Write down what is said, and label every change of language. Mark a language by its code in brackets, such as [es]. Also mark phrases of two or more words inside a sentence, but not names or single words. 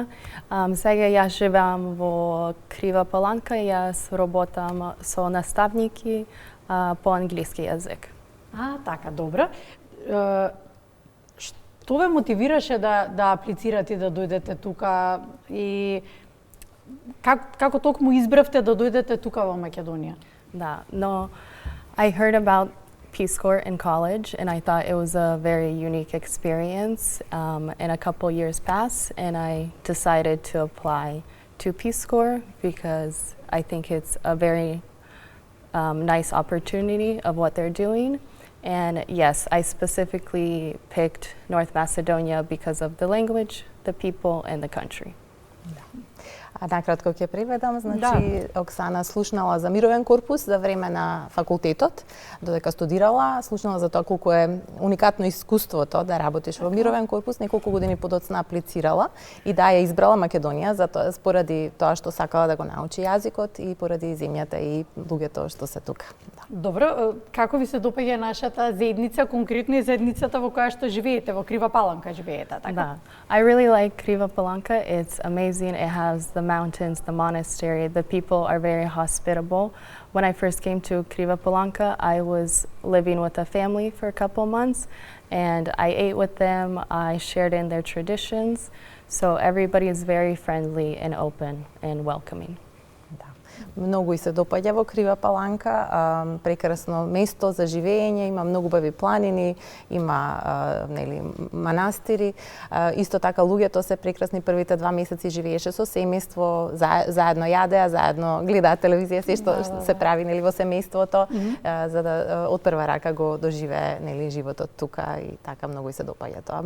[mk] Сега јас живеам во Крива Паланка, јас работам со наставники по англиски јазик. Така, добро. Што ве мотивираше да аплицирате да дојдете тука и како токму избравте да дојдете тука во Македонија? Да, [en] no, I heard about Peace Corps in college and I thought it was a very unique experience, and a couple years passed and I decided to apply to Peace Corps because I think it's a very nice opportunity of what they're doing. And yes, I specifically picked North Macedonia because of the language, the people, and the country. [mk] Накратко ќе преведам, значи Оксана слушнала за мировен корпус за време на факултетот, додека студирала, слушнала за тоа колку е уникатно искуството да работиш во мировен корпус, неколку години подоцна аплицирала и да ја избрала Македонија затоа поради тоа што сакала да го научи јазикот и поради земјата и луѓето што се тука. Добро, како ви се допаѓа нашата заедница, конкретно и заедницата во која што живеете, во Крива Паланка живеете, така? Да. [en] I really like Kriva Palanka. It's amazing. It has the mountains, the monastery. The people are very hospitable. When I first came to Kriva Palanka, I was living with a family for a couple months, and I ate with them. I shared in their traditions. So everybody is very friendly and open and welcoming. [mk] Многу и се допаѓа во Крива Паланка, прекрасно место за живење, има многу убави планини, има нели манастири, исто така луѓето се прекрасни, првите 2 месеци живееше со семејство, заедно јадеа, заедно гледаат телевизија, се што се прави нели во семејството, за да од прва рака го доживее нели животот тука и така многу и се допаѓа тоа.